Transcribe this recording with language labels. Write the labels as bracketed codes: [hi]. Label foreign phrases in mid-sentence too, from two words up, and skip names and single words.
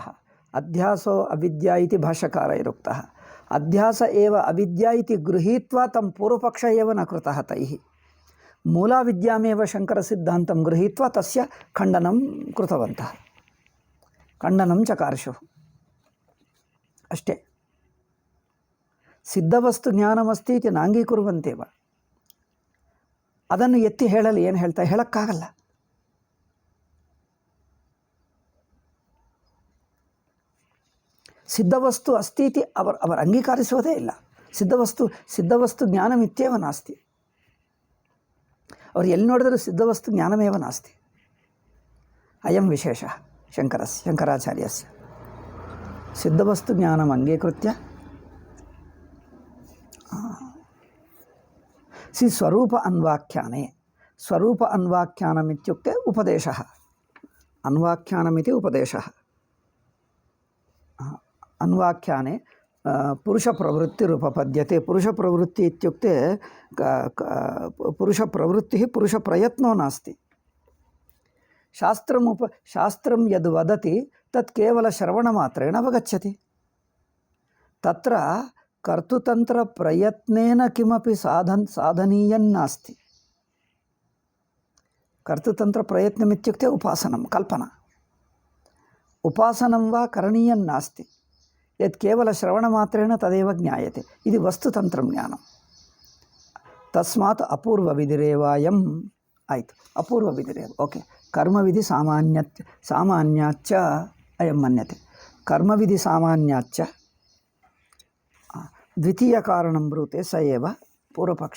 [sa] अध्यासो अविद्या इति भाष्यकारैरुक्तः. अध्यास एव अविद्या इति गृहीत्वा तं पूर्वपक्ष एव न कृतः तैः. मूलाविद्यामेव शङ्करसिद्धान्तं गृहीत्वा तस्य खण्डनं कृतवन्तः. खण्डनं चकारशुः ಅಷ್ಟೇ. ಸಿದ್ಧವಸ್ತು ಜ್ಞಾನಮಸ್ತಿ ಇತಿ ನಾಂಗೀಕುರ್ವಂತೇವ. [kn] ಅದನ್ನು ಎತ್ತಿ ಹೇಳಲು ಏನು ಹೇಳ್ತಾ ಹೇಳಕ್ಕಾಗಲ್ಲ. [sa] ಸಿದ್ಧವಸ್ತು ಅಸ್ತಿ ಇತಿ [kn] ಅವರು ಅಂಗೀಕರಿಸೋದೇ ಇಲ್ಲ. [sa] ಸಿದ್ಧವಸ್ತು ಜ್ಞಾನಮಿತ್ಯೇವ ನಾಸ್ತಿ. [kn] ಅವ್ರು ಎಲ್ಲಿ ನೋಡಿದರೂ [sa] ಸಿದ್ಧವಸ್ತು ಜ್ಞಾನಮೇವ ನಾಸ್ತಿ. ಅಯಂ ವಿಶೇಷ ಶಂಕರಾಚಾರ್ಯಸ್ಯ ಸಿದ್ಧವಸ್ತು ಜ್ಞಾನಂ ಅಂಗೀಕೃತ್ಯ ಸ್ವರೂಪ ಅನ್ವಾಖ್ಯಾನೆ. ಸ್ವರೂಪ ಅನ್ವಾಖ್ಯಾನಮಿತ್ಯುಕ್ತೆ ಉಪದೇಶಃ. ಅನ್ವಾಖ್ಯಾನಮಿತಿ ಉಪದೇಶಃ. ಅನ್ವಾಖ್ಯಾನೆ ಪುರುಷಪ್ರವೃತ್ತಿರುಪಪದ್ಯತೆ. ಪುರುಷಪ್ರವೃತ್ತಿ ಇತ್ಯುಕ್ತೆ ಪುರುಷಪ್ರವೃತ್ತಿ ಪುರುಷಪ್ರಯತ್ನೋ ನಾಸ್ತಿ. ಶಾಸ್ತ್ರಂ ಯದ್ ವದತಿ ತತ್ ಕೇವಲ ಶ್ರವಣಮಾತ್ರೇಣ ಅವಗಚ್ಚತಿ. ತತ್ರ ಕರ್ತೃತಂತ್ರಪ್ರಯತ್ನೇನ ಕಿಮಪಿ ಸಾಧನೀಯನ್ನಾಸ್ತಿ. ಕರ್ತೃತಂತ್ರಪ್ರಯತ್ನಮಿತ್ಯುಕ್ತೆ ಉಪಾಸನಂ ಕಲ್ಪನಾ. ಉಪಾಸನಂ ವಾ ಕರಣೀಯನ್ನಾಸ್ತಿ. ಯತ್ ಕೇವಲ ಶ್ರವಣಮಾತ್ರೇಣ ತದೇವ ಜ್ಞಾಯತೆ. [kn] ಇದು ವಸ್ತುತಂತ್ರ ಜ್ಞಾನ. [sa] ತಸ್ಮಾತ್ ಅಪೂರ್ವವಿಧಿರೇವಾಯಂ. ಆಯಿತು, ಅಪೂರ್ವವಿಧಿರೇವ. ಓಕೆ. ಕರ್ಮವಿಧಿ ಸಾಮಾನ್ಯಾಚ್ಚ ಅಯಂ ಮನ್ಯತೆ. ಕರ್ಮವಿಧಿ ಸಾಮಾನ್ಯಾಚ್ಚ ದ್ವಿತೀಯ ಕಾರಣಂ ಬ್ರೂತೆ ಸ ಏವ ಪೂರ್ವಪಕ್ಷಿ.